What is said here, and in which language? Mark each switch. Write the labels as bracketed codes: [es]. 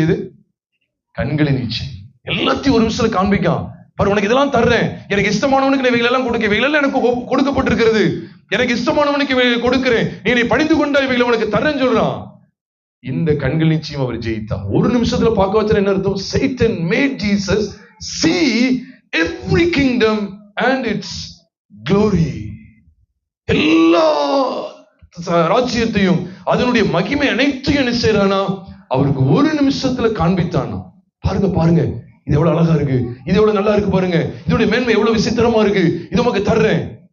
[ta] இது கண்களின் இச்சை. எல்லாத்தையும் ஒரு நிமிஷத்துல காண்பிக்கான். பாரு, உனக்கு இதெல்லாம் தர்றேன், எனக்கு இஷ்டமானவனுக்கு நான் இவைகள் எல்லாம் கொடுக்க, இவைகள் எல்லாம் எனக்கு கொடுக்கப்பட்டிருக்கிறது, எனக்கு இஷ்டமானவனுக்கு இவைகளை கொடுக்கிறேன், நீ படிந்து கொண்டா இவைகளை உனக்கு தர்றேன்னு சொல்றான். இந்த கண்கள் நிச்சயம் அவர் ஜெயித்தார். ஒரு நிமிஷத்துல பார்க்க வச்சா என்ன அர்த்தம்? [en] Satan made Jesus see every kingdom and its glory. [ta] எல்லா ராஜ்யத்தையும் அதனுடைய மகிமை அனைத்தையும் என்ன செய்யறானா? அவருக்கு ஒரு நிமிஷத்துல காண்பித்தானா. பாருங்க பாருங்க, இது எவ்வளவு அழகா இருக்கு, இது எவ்வளவு நல்லா இருக்கு பாருங்க, இதோட மேன்மை எவ்வளவு விசித்திரமா இருக்கு, இது உமக்கு தர்றேன்.